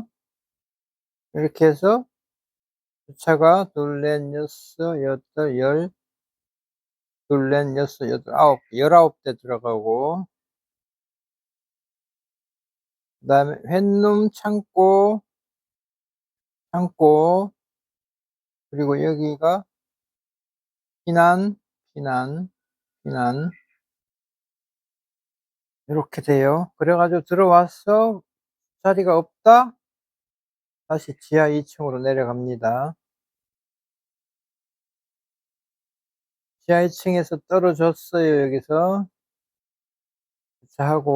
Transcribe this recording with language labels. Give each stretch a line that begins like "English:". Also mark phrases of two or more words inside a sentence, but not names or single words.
Korean: 이렇게 해서 주차가 둘, 넷, 여섯, 여덟, 열, 둘, 넷, 여섯, 여덟, 아홉, 19대 들어가고 그다음에 햇룸 창고 그리고 여기가 避難,避難,避難 이렇게 돼요. 그래 가지고 들어와서 자리가 없다? 다시 지하 2층으로 내려갑니다. 지하 2층에서 떨어졌어요, 여기서.